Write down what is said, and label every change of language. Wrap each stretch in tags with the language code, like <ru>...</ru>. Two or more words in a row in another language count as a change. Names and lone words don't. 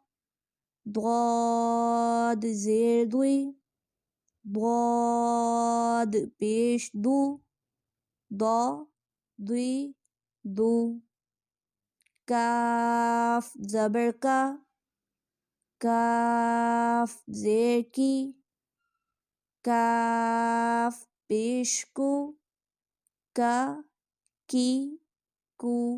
<ur>ضاد زیر دوی، ضاد پیش دو، دا دوی دو، کاف زبر کا، کاف زیر کی، کاف پیش کو، کا کی کو،</ur>